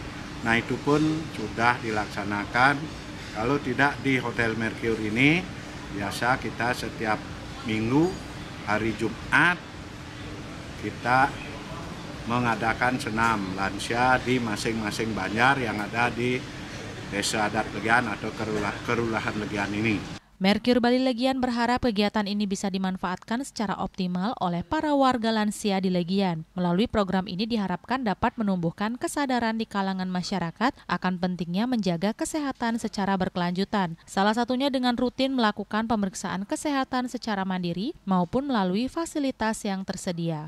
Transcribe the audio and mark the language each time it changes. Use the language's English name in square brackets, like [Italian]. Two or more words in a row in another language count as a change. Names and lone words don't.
[Indonesian] Nah itu pun sudah dilaksanakan. Kalau tidak di Hotel Mercure ini, biasa kita setiap minggu hari Jumat kita mengadakan senam lansia di masing-masing banjar yang ada di Desa Adat Legian atau Kelurahan Legian ini. Mercure Bali Legian berharap kegiatan ini bisa dimanfaatkan secara optimal oleh para warga lansia di Legian. Melalui program ini diharapkan dapat menumbuhkan kesadaran di kalangan masyarakat akan pentingnya menjaga kesehatan secara berkelanjutan. Salah satunya dengan rutin melakukan pemeriksaan kesehatan secara mandiri maupun melalui fasilitas yang tersedia.